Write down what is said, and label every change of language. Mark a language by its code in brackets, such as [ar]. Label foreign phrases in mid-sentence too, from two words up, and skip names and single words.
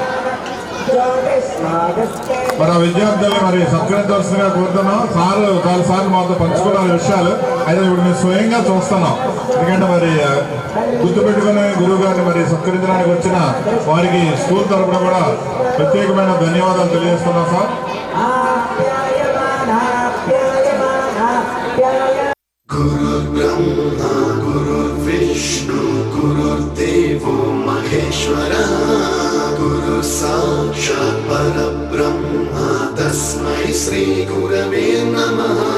[te] మరి ఆ విద్యార్థుల్ని మరి సత్కరించవలసిందిగా కోరుతున్నాం. చాలా సార్లు మాతో పంచుకున్న విషయాలు అయితే ఇప్పుడు మేము స్వయంగా చూస్తున్నాం. ఎందుకంటే మరి గుర్తుపెట్టుకునే గురువు గారిని మరి సత్కరించడానికి వచ్చిన వారికి స్కూల్ తరఫున కూడా ప్రత్యేకమైన ధన్యవాదాలు తెలియజేస్తున్నాం సార్. [sa] गुरुर्ब्रह्मा गुरुर्विष्णु गुरुर्देवो महेश्वरः गुरु साक्षात् परब्रह्मा तस्मै श्री गुरवे नमः.